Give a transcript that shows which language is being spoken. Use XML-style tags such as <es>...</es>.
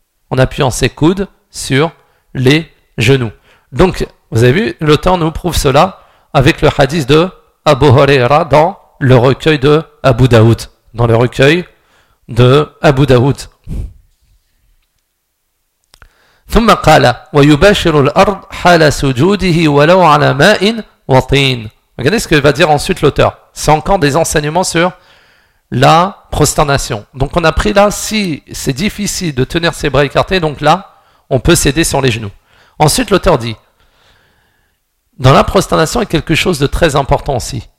<fr>En appuyant ses coudes sur les genoux. Donc, vous avez vu, l'auteur nous prouve cela avec le hadith de Abu Huraira dans le recueil de Abu Daoud. Dans le recueil de Abu Daoud.</fr> <ar>ثم قال ويبشر الأرض حال سجوده ولو على ماء وطين.</ar> <fr>Regardez ce que va dire ensuite l'auteur. C'est encore des enseignements sur la prosternation. Donc on a pris là, si c'est difficile de tenir ses bras écartés, donc là, on peut céder sur les genoux. Ensuite, l'auteur dit, dans la prosternation, il y a quelque chose de très important aussi.</fr>